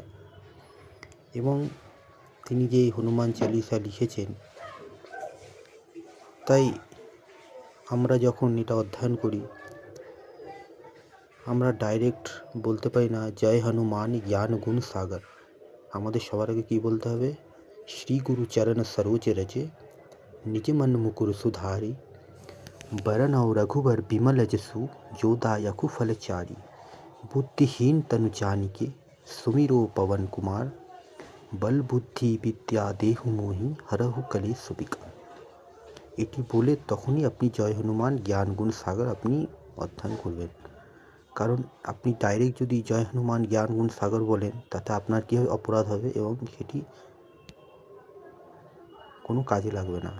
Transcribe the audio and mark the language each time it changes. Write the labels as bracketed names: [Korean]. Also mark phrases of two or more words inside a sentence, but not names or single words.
[Bangla] এবং তিনি যে হনুমান চল্লিশা লিখেছেন, তাই আমরা যখন এটা অধ্যয়ন করি আমরা ডাইরেক্ট বলতে পারি না [Awadhi] जय हनुमान ज्ञान गुण सागर। [Bangla] আমাদের সবার আগে কী বলতে হবে? [Awadhi] श्री गुरु चरण सरोज रज निज मन मुकुर सुधारि बरन और रघुबर बिमल जसु जो दायकु फल चारी बुद्धिहीन तनु जानिके सुमिरो पवन कुमार बल बुद्धि विद्या देहु मोहि हरहु कलेश विकार। [Bangla] এটি বলে তখনই আপনি [Awadhi] जय हनुमान ज्ञान गुण सागर [Bangla] আপনি অধ্যয়ন করবেন। কারণ আপনি ডাইরেক্ট যদি [Awadhi] जय हनुमान ज्ञान गुण सागर [Bangla] বলেন তাতে আপনার কী হবে? অপরাধ হবে এবং সেটি কোনো কাজে লাগবে না।